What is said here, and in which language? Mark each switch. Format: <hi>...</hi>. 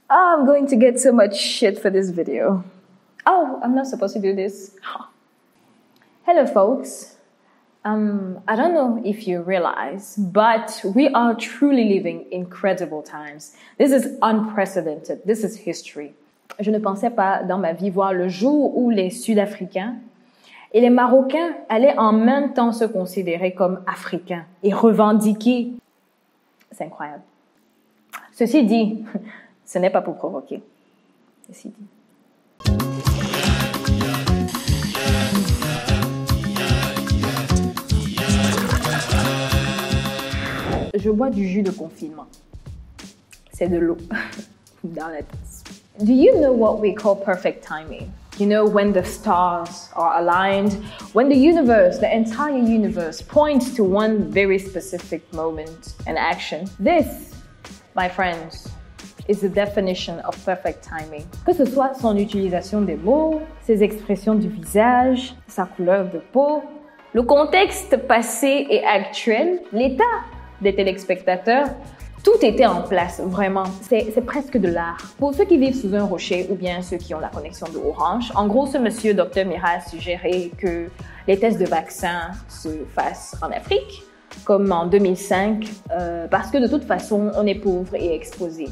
<en>Oh, I'm going to get so much shit for this video. Oh, I'm not supposed to do this. Hello, folks. I don't know if you realize, but we are truly living incredible times. This is unprecedented. This is history.</en> <fr>Je ne pensais pas dans ma vie voir le jour où les Sud-Africains et les Marocains allaient en même temps se considérer comme Africains et revendiquer. C'est incroyable. Ceci dit, ce n'est pas pour provoquer. Ceci dit. Je bois du jus de confinement. C'est de l'eau dans la tasse.</fr> <en>Do you know what we call perfect timing? You know, when the stars are aligned, when the universe, the entire universe, points to one very specific moment and action. This, my friends, is the definition of perfect timing.</en> <fr>Que ce soit son utilisation des mots, ses expressions du visage, sa couleur de peau, le contexte passé et actuel, l'état des téléspectateurs, tout était en place, vraiment. C'est presque de l'art. Pour ceux qui vivent sous un rocher ou bien ceux qui ont la connexion de Orange, en gros, ce monsieur Dr Mira a suggéré que les tests de vaccins se fassent en Afrique, comme en 2005, parce que de toute façon, on est pauvre et exposé.</fr>